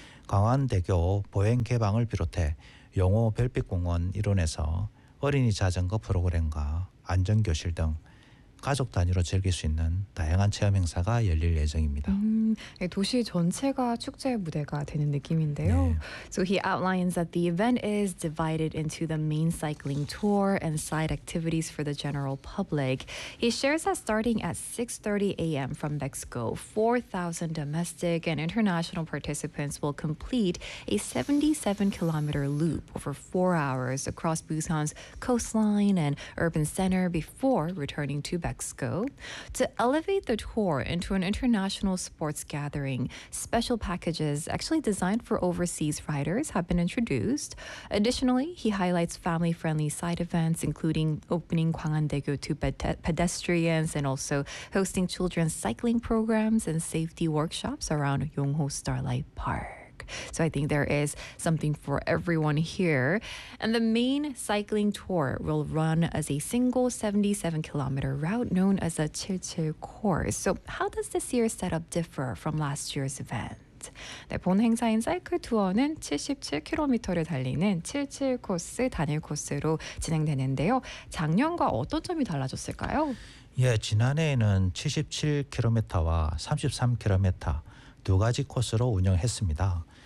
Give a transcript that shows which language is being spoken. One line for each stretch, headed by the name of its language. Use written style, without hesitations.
Korean: 광안대교 보행 개방을 비롯해 용호 별빛공원 일원에서 어린이 자전거 프로그램과 안전교실 등 가족 단위로 즐길 수 있는 다양한 체험 행사가 열릴 예정입니다. 도시 전체가 축제 무대가 되는 느낌인데요. 네.
English: So he outlines that the event is divided into the main cycling tour and side activities for the general public. He shares that starting at 6:30 a.m. from Mexico, 4,000 domestic and international participants will complete a 77-kilometer loop over 4 hours across Busan's coastline and urban center before returning to Beijing. Mexico. To elevate the tour into an international sports gathering, special packages actually designed for overseas riders have been introduced. Additionally, he highlights family-friendly side events, including opening Gwanghwandaegyo to pedestrians and also hosting children's cycling programs and safety workshops around Yongho Starlight Park. So I think there is something for everyone here. And the main cycling tour will run as a single 77-kilometer route known as the Chilchil Course. So how does this year's setup differ from last year's event?
Korean: 네, 본 행사인 사이클 투어는 77km를 달리는 77 코스 단일 코스로 진행되는데요. 작년과 어떤 점이 달라졌을까요? 예, 지난해에는 77km와 33km 두 가지 코스로 운영했습니다.